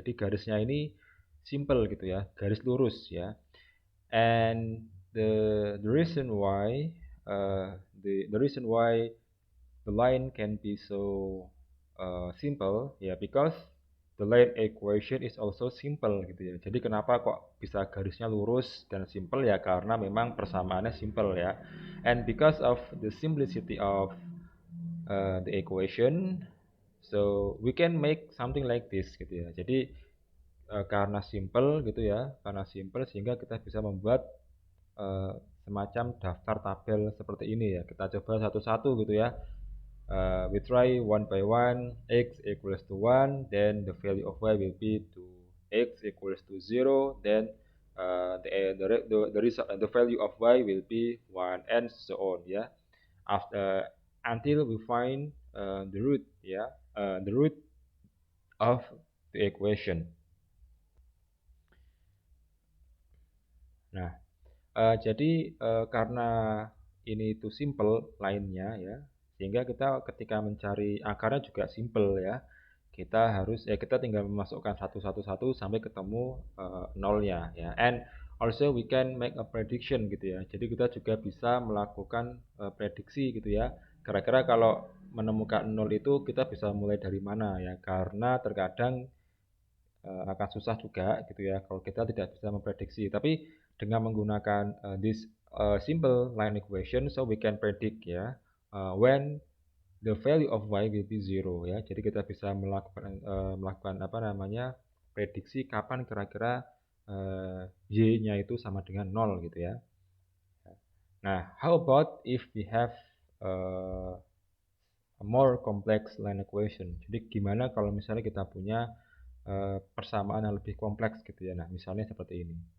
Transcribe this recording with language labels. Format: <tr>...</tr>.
<id>Jadi garisnya ini simple gitu ya, garis lurus ya.</id> <en>And the reason why the reason why the line can be so simple ya because the line equation is also simple gitu ya.</en> <id>Jadi kenapa kok bisa garisnya lurus dan simple ya karena memang persamaannya simple ya.</id> <en>And because of the simplicity of the equation, so we can make something like this gitu ya.</en> <id>Jadi karena simple gitu ya, karena simple sehingga kita bisa membuat uh, semacam daftar tabel seperti ini ya. Kita coba satu-satu gitu ya.</id> <en>We try one by one. X equals to 1, then the value of y will be to x equals to 0, then the value of y will be 1 and so on ya. After until we find the root ya, the root of the equation.</en> <id>Nah, jadi karena ini itu simple line-nya ya, sehingga kita ketika mencari akarnya juga simple ya. Kita tinggal memasukkan satu sampai ketemu nolnya ya.</id> <en>And also we can make a prediction</en> <id>gitu ya. Jadi kita juga bisa melakukan prediksi gitu ya. Kira-kira kalau menemukan nol itu kita bisa mulai dari mana ya? Karena terkadang akan susah juga gitu ya kalau kita tidak bisa memprediksi. Tapi dengan menggunakan</id> <en>this simple line equation, so we can predict ya when the value of y will be zero ya.</en> <id>Jadi kita bisa melakukan apa namanya prediksi kapan kira-kira y-nya itu sama dengan 0 gitu ya.</id> <en>Nah, how about if we have a more complex line equation?</en> <id>Jadi gimana kalau misalnya kita punya persamaan yang lebih kompleks gitu ya. Nah, misalnya seperti ini.</id>